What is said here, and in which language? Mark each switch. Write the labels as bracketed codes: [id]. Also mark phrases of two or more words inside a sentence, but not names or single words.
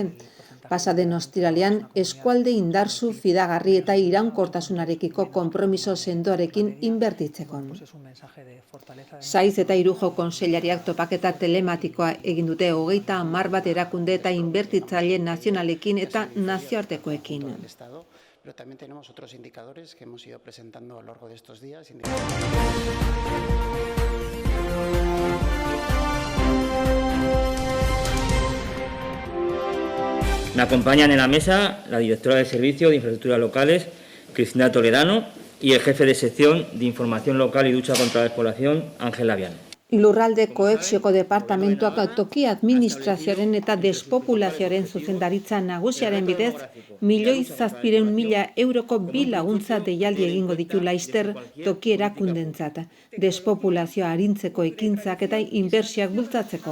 [eu] Pasaden ostiralean eskualde indartsu, fidagarri eta iraunkortasunarekiko konpromiso sendoarekin inbertitzeko. Saiz eta Irujo kontseilariak topaketa telematikoa egin dute 30 erakunde eta inbertitzaile nazionalekin eta nazioartekoekin. [es] Pero también tenemos otros indicadores que hemos ido presentando a lo largo de estos días. Me acompañan en la mesa la directora de Servicio de Infraestructuras Locales, Cristina Toledano, y el jefe de sección de Información Local y Lucha contra la Despoblación, Ángel Labian. [eu] Lurralde kohezioko departamentuak toki administrazioaren eta despopulazioaren zuzendaritza nagusiaren bidez 1.700.000 euroko bi laguntza deialdi egingo ditu laister toki erakundentzat, despopulazioa arintzeko ekintzak eta inbertsioak bultzatzeko.